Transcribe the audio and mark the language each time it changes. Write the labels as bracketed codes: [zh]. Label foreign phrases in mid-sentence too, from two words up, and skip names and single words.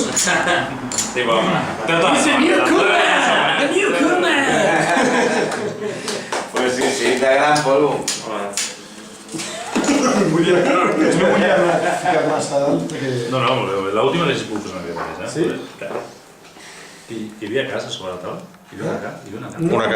[ca] Sí, però... [en] He's a newcomer! The newcomer! [es] Pues sí, de gran polvo. [ca] Hola. Vull dir, no volia ficar massa dalt, perquè... No, molt bé. L'última l'he pogut fer una mica més, eh? Sí? Clar. Hi havia casa sobre la taula? Hi havia una casa? Una K.